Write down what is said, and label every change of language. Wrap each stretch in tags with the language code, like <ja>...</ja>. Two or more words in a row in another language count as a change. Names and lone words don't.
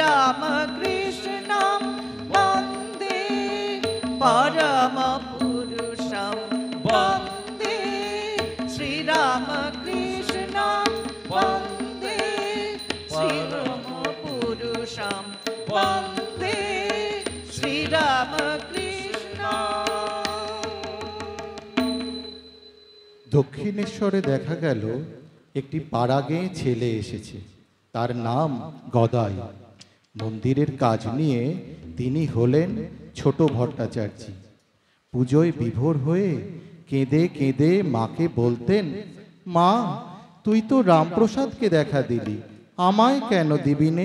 <sa>श्रीरामकृष्णं वन्दे परमपुरुषं वन्दे श्रीरामकृष्णं वन्दे श्रीरामपुरुषं वन्दे श्रीरामकृष्णं।</sa> <bn>দক্ষিণেশ্বরে দেখা গেল একটি পাড়াগেঁ ছেলে এসেছে, তার নাম গদাই। মন্দিরের কাজ নিয়ে তিনি হলেন ছোট ভট্টাচার্য। পুজোয় বিভোর হয়ে কেঁদে কেঁদে মাকে বলতেন, মা তুই তো রামপ্রসাদকে দেখা দিলি, আমায় কেন দিবি নে?</bn>